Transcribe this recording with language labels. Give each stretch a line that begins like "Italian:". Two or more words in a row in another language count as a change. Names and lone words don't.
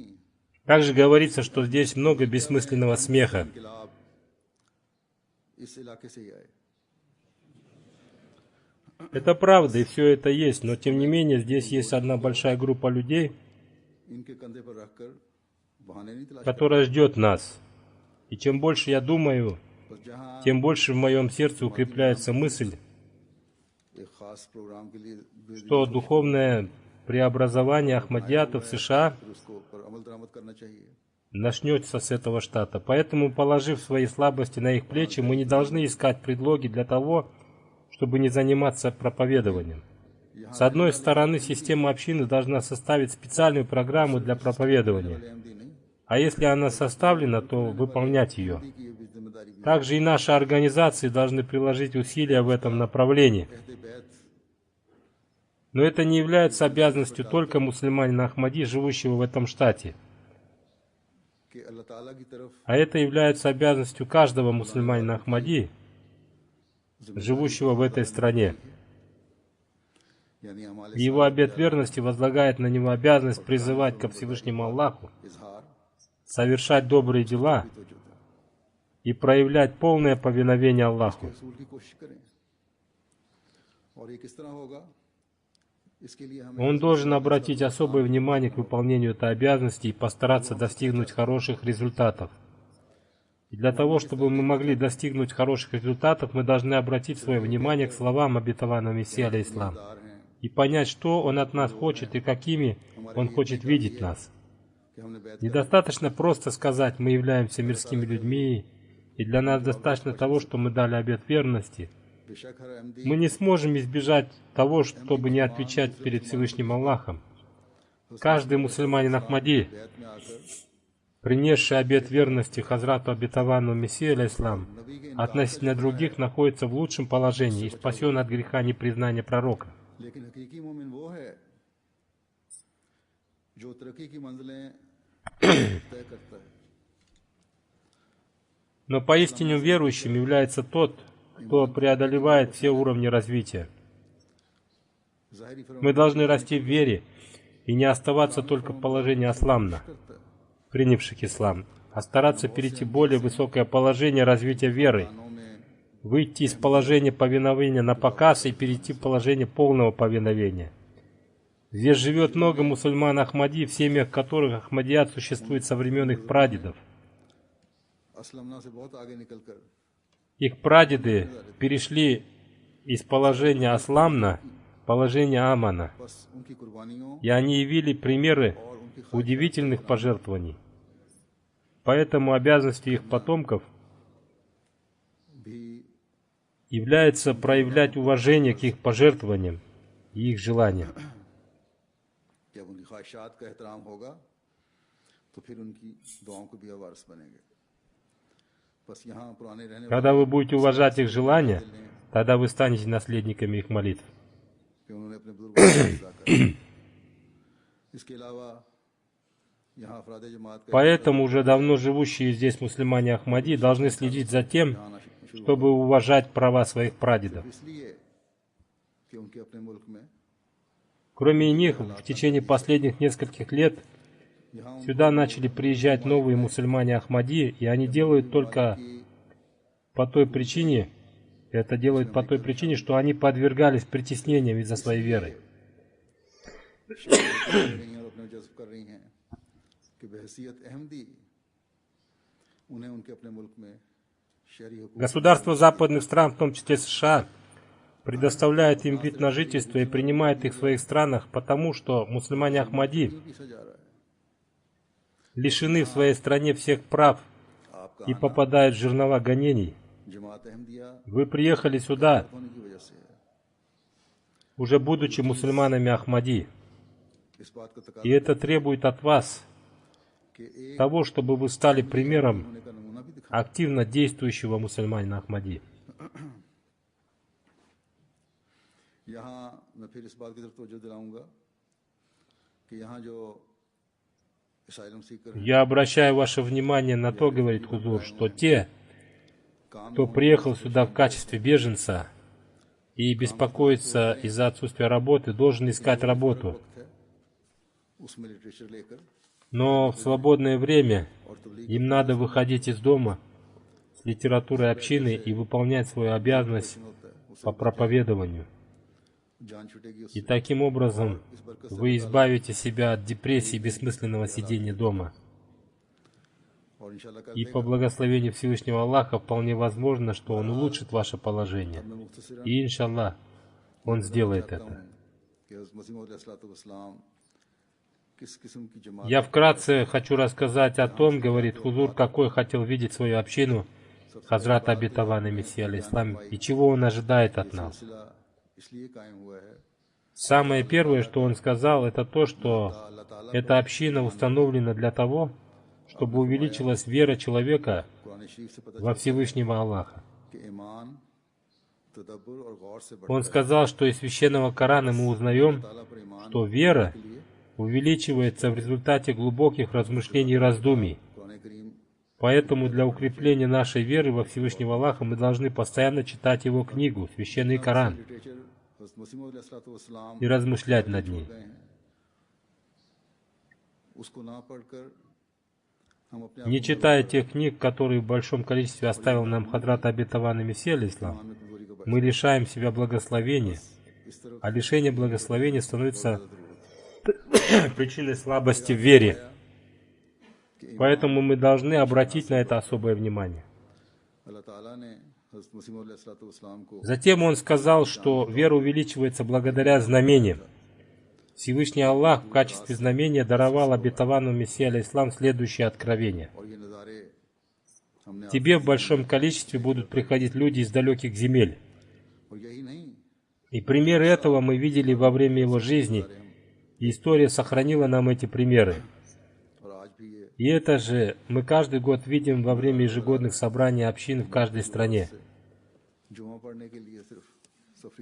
Russian: Также говорится, что здесь много бессмысленного смеха.
Urdu: انقلاب اس علاقے سے ہی آئے
Russian: Это правда, и все это есть, но тем не менее здесь есть одна большая группа людей,
Urdu: ان کے کندھے پر رکھ کر بہانے نہیں تلاش
Russian: которая ждет нас. И чем больше я думаю,
Urdu: بس جہاں
Russian: тем больше в моем сердце укрепляется мысль,
Urdu: ایک خاص پروگرام کے لیے
Russian: что духовное преобразование Ахмадиятов в США
Urdu: پھر اس کو پر عمل درآمد کرنا چاہیے
Russian: начнется с этого штата. Поэтому, положив свои слабости на их плечи, мы не должны искать предлоги для того, чтобы не заниматься проповедованием. С одной стороны, система общины должна составить специальную программу для проповедования.
Urdu: احمدی نہیں
Russian: А если она составлена, то выполнять ее.
Urdu: کی یہ بھی ذمہ داری بھی
Russian: Также и наши организации должны приложить усилия в этом направлении.
Urdu: کہتے بیعت
Russian: Но это не является обязанностью только мусульманина Ахмади, живущего в этом штате.
Urdu: کہ اللہ تعالیٰ کی طرف
Russian: А это является обязанностью каждого мусульманина Ахмади, живущего в этой стране.
Urdu: یعنی ہمارے
Russian: И его обет верности возлагает на него обязанность призывать ко Всевышнему Аллаху,
Urdu: اظہار
Russian: совершать добрые дела
Urdu: تو جو تھا
Russian: и проявлять полное повиновение Аллаху.
Urdu: رسول کی کوشش کریں اور یہ کس طرح ہوگا اس کے لیے ہمیں
Russian: Он должен обратить особое внимание к выполнению этой обязанности и постараться достигнуть хороших результатов. И для того, чтобы мы могли достигнуть хороших результатов, мы должны обратить свое внимание к словам обетованного Мессии алейхиссалам
Urdu: دار ہیں
Russian: и понять, что Он от нас хочет и какими Он хочет видеть нас.
Urdu: کہ ہم نے بیعت
Russian: Недостаточно просто сказать, мы являемся мирскими людьми, и для нас достаточно того, что мы дали обет верности.
Urdu: بے شک ہر احمدی
Russian: Мы не сможем избежать того, чтобы не отвечать перед Всевышним Аллахом. Каждый мусульманин Ахмади,
Urdu: بیعت میں آ کر
Russian: принесший обет верности Хазрату Обетованному Мессии алейхиссалам,
Urdu: نبی کے
Russian: относительно других находится в лучшем положении и спасен от греха непризнания пророка.
Urdu: لیکن حقیقی مومن وہ ہے جو ترقی کی منزلیں طے کرتا ہے
Russian: Но поистине верующим является тот, кто преодолевает все уровни развития.
Urdu: ظاہری فرمان
Russian: Мы должны расти в вере и не оставаться только в положении асламна,
Urdu: کرتا ہے
Russian: принявших ислам, а стараться перейти в более высокое положение развития веры,
Urdu: کانوں میں
Russian: выйти из положения повиновения на показ и перейти в положение полного повиновения. Здесь живет много мусульман Ахмади, в семьях которых Ахмадият существует со времен их прадедов.
Urdu: اسلمنا سے بہت آگے نکل کر
Russian: Их прадеды перешли из положения асламна в положение амана,
Urdu: بس ان کی قربانیوں
Russian: и они явили примеры
Urdu: اور ان کی
Russian: удивительных пожертвований. Поэтому обязанностью их потомков
Urdu: بھی
Russian: является проявлять уважение к их пожертвованиям и их желаниям.
Urdu: جب ان کی خواہشات کا احترام ہوگا تو پھر ان کی دعاؤں کو بھی وارث بنیں گے بس یہاں پرانے رہنے
Russian: Когда вы будете уважать их желания, тогда вы станете наследниками их молитв.
Urdu: کہ انہوں نے اپنے بزرگوں کو ادا کرا اس کے علاوہ یہاں افراد جماعت کا
Russian: Поэтому уже давно живущие здесь мусульмане Ахмади должны следить за тем,
Urdu: آنا شروع
Russian: чтобы уважать права своих прадедов.
Urdu: اس لیے کہ ان کے اپنے ملک میں
Russian: Кроме них, в течение последних нескольких лет
Urdu: یہاں
Russian: сюда начали приезжать новые мусульмане Ахмади, и они делают только по той причине, это делают по той причине, что они подвергались притеснениям из-за своей веры.
Urdu: اور اپنے جذب کر رہی ہیں کہ بحیثیت احمدی انہیں ان کے اپنے ملک میں شہری حقوق
Russian: Государства западных стран, в том числе США, предоставляют им вид на жительство и принимают их в своих странах, потому что мусульмане Ахмади
Urdu: پیسا جا رہا ہے.
Russian: лишены в своей стране всех прав и попадают в жернова гонений.
Urdu: جماعت احمدیہ
Russian: Вы приехали сюда,
Urdu: ہونے کی وجہ سے ہے.
Russian: уже будучи мусульманами Ахмади,
Urdu: اس بات کا تقاضا
Russian: и это требует от вас
Urdu: کہ ایک
Russian: того, чтобы вы стали примером
Urdu: ہونے کا نمونہ بھی دکھا.
Russian: активно действующего мусульманина Ахмади.
Urdu: یہاں میں پھر اس بات کی طرف توجہ دلاؤں گا کہ یہاں جو
English: asylum seeker
Urdu: ہیں,
Russian: Я обращаю ваше внимание на то, говорит Хузур, что те,
Urdu: کام
Russian: кто приехал сюда в качестве беженца и беспокоится из-за отсутствия работы, должен искать работу.
Urdu: ہے اس میں لٹریچر لے کر
Russian: Но в свободное время
Urdu: اور تبلیغ
Russian: им надо выходить из дома с литературой общины и выполнять свою обязанность
Urdu: ہوتا ہے,
Russian: по проповедованию.
Urdu: جان چھوٹے گی
Russian: И
Urdu: اس سے.
Russian: таким образом вы избавите себя от депрессии и бессмысленного сидения дома.
Urdu: اور ان شاء اللہ کر
Russian: И по благословению Всевышнего Аллаха вполне возможно, что Он улучшит ваше положение.
Urdu: میں مختصراً
Russian: И, иншаллах, Он сделает
Urdu: چاہتا
Russian: это.
Urdu: ہوں کہ حضرت مسیح موعود علیہ السلام کس قسم کی جماعت
Russian: Я вкратце хочу рассказать о том, говорит Хузур, какой хотел видеть свою общину Хазрат Обетованный Мессия алейхиссалам и чего он ожидает от нас.
Urdu: سلسلہ اس لیے قائم ہوا ہے
Russian: Самое первое, что он сказал, это то, что
Urdu: اللہ تعالیٰ
Russian: эта община установлена для того, чтобы увеличилась вера человека
Urdu: قرآن شریف سے پتا
Russian: во Всевышнего Аллаха.
Urdu: کہ ایمان تدبر اور غور سے بڑھتا
Russian: Он сказал, что из священного Корана мы узнаем,
Urdu: تعالیٰ پر ایمان
Russian: что вера
Urdu: کے لیے
Russian: увеличивается в результате глубоких размышлений и раздумий.
Urdu: قرآن کریم
Russian: Поэтому для укрепления нашей веры во Всевышнего Аллаха мы должны постоянно читать его книгу, священный Коран,
Urdu: لٹریچر حضرت مسیح موعود علیہ السلام
Russian: и размышлять над ней.
Urdu: گئے ہیں اس کو نہ پڑھ کر ہم اپنے
Russian: Не читая тех книг, которые в большом количестве оставил нам Хадрат Обетованный Мессия алейхиссалам,
Urdu: آپ میں کمزوری کا
Russian: мы лишаем себя благословения,
Urdu: اس طرف
Russian: а лишение благословения становится причиной слабости в вере. Поэтому мы должны обратить на это особое внимание.
Urdu: اللہ تعالیٰ نے حضرت مسیح موعود علیہ السلام کو
Russian: Затем он сказал, что вера увеличивается благодаря знамениям. Всевышний Аллах в качестве знамения даровал обетованному Мессии алейхиссалам следующее откровение.
Urdu: اور یہ نظارے ہم نے
Russian: Тебе в большом количестве будут приходить люди из далеких земель.
Urdu: اور یہی نہیں
Russian: И примеры этого мы видели во время его жизни, и история сохранила нам эти примеры.
Urdu: اور آج بھی یہ
Russian: И это же мы каждый год видим во время ежегодных собраний общин в каждой стране.
Urdu: جمعہ پڑھنے کے لیے صرف سفری